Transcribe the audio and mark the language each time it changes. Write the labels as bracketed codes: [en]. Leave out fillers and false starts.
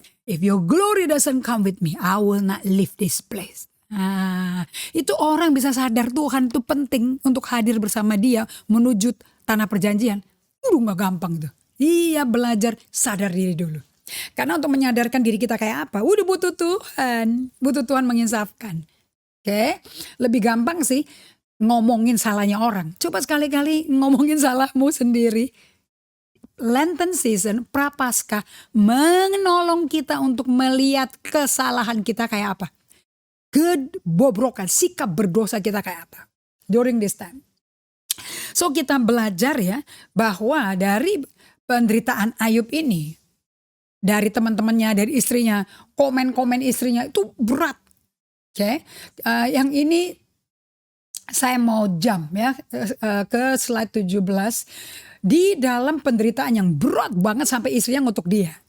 [en] If your glory doesn't come with me, I will not leave this place. [id] Nah, itu orang bisa sadar Tuhan itu penting untuk hadir bersama dia menuju tanah perjanjian. Gak gampang tuh. Iya belajar sadar diri dulu. Karena untuk menyadarkan diri kita kayak apa, udah butuh Tuhan. Butuh Tuhan menginsafkan. Oke, lebih gampang sih ngomongin salahnya orang. Coba sekali-kali ngomongin salahmu sendiri. Lenten season, Prapaskah menolong kita untuk melihat kesalahan kita kayak apa. Kebobrokan, sikap berdosa kita kayak apa [en] during this time. [id] So kita belajar ya bahwa dari penderitaan Ayub ini, dari teman-temannya, dari istrinya, komen-komen istrinya itu berat. Oke, yang ini Saya mau jump ya ke slide 17. Di dalam penderitaan yang berat banget sampai istrinya ngutuk dia.